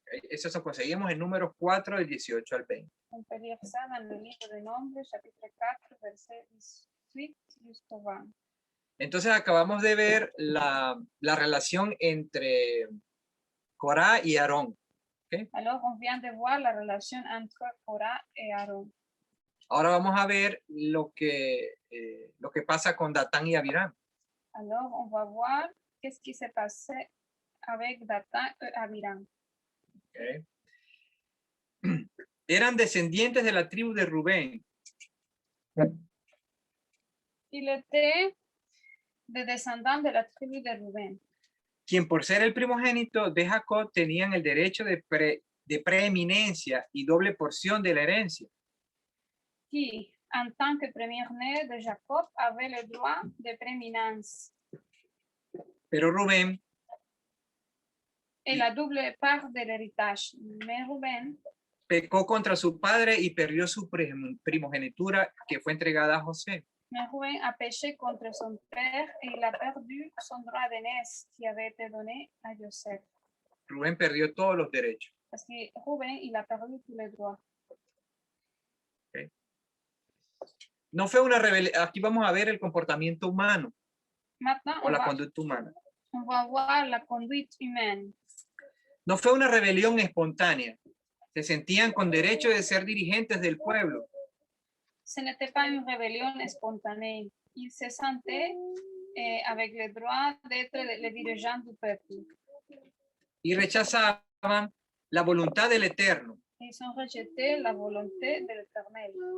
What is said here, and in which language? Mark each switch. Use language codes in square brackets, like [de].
[es] Eso se conseguimos en Números 4, del 18 al 20. [fr] On peut lire ça dans le livre de Nombres, chapitre 4, verset 18 jusqu'au 20. [es] Entonces acabamos de ver la relación entre Corá y Aarón. ¿Okay? [fr] Alors, on vient de voir la relation entre Cora et Aaron. [es] Ahora vamos a ver lo que pasa con Datán y Abiram. [fr] Alors, on va voir qu'est-ce qui s'est passé avec Dathan et Abiram. Okay. [es] Eran descendientes de la tribu de Rubén. [fr] Il était de descendants de la tribu de Rubén, [es] quien por ser el primogénito de Jacob tenían el derecho de preeminencia y doble porción de la herencia. [fr] qui, en tant que premier-né de Jacob, avait le droit de prééminence. [es] Pero Rubén [fr] Et la double part de l'héritage. Mais Rubén [es] pecó contra su padre y perdió su primogenitura que fue entregada a José. [fr] Mais Rubén a péché contre son père et il a perdu son droit d'aînesse qui avait été donné à Joseph. [es] Rubén perdió todos los derechos. [fr] Parce que Rubén, il a perdu tous les droits. [es] Okay. No fue una rebelión. Aquí vamos a ver el comportamiento humano. [fr] Maintenant, [es] o la conducta humana. [fr] On va voir la conduite humaine. [es] No fue una rebelión espontánea. Se sentían con derecho de ser dirigentes del pueblo. [fr] Ce n'était pas une rébellion spontanée. Ils se sentaient avec le droit d'être les dirigeants du peuple. [es] Y rechazaban la voluntad del Eterno. [fr] Ils ont rejeté la volonté de l'Éternel.